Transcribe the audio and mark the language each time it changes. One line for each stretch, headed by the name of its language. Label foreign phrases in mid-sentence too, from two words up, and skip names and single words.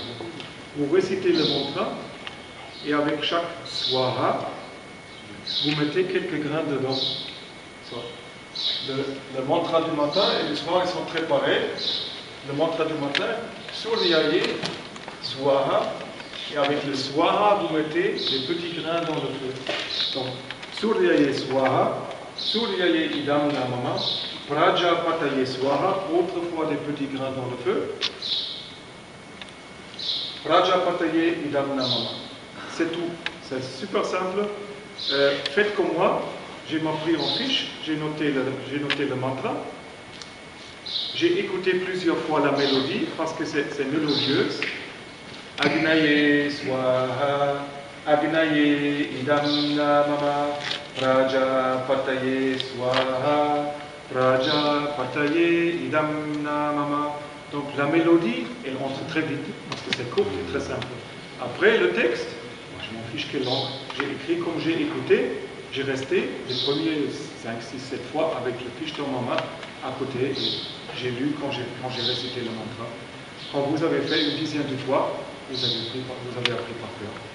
French: Vous récitez le mantra et avec chaque swaha, vous mettez quelques grains dedans. Le mantra du matin et le soir, ils sont préparés. Le mantra du matin,
Sanskrit: सूर्याय स्वाहा,
French: et avec le swaha, vous mettez les petits grains dans le feu. Donc,
Sanskrit: सूर्याय स्वाहा सूर्याय इदं न मम प्रजापतये स्वाहा,
French: autrefois des petits grains dans le feu.
Sanskrit: प्रजापतये इदं न मम.
French: C'est tout. C'est super simple. Faites comme moi. J'ai pris en fiche, j'ai noté le mantra. J'ai écouté plusieurs fois la mélodie parce que c'est mélodieuse.
Sanskrit: अग्नये स्वाहा अग्नये इदं न मम प्रजा पतये स्वाहा प्रजा पतये इदं न मम.
French: Donc la mélodie, elle entre très vite parce que c'est court et très simple. Après le texte, moi, je m'en fiche quelle langue. J'ai écrit comme j'ai écouté. J'ai resté les premiers 5, 6, 7 fois avec le fiche dans ma main à côté. J'ai lu quand j'ai récité le mantra. Quand vous avez fait une dizaine de fois, vous avez appris par cœur.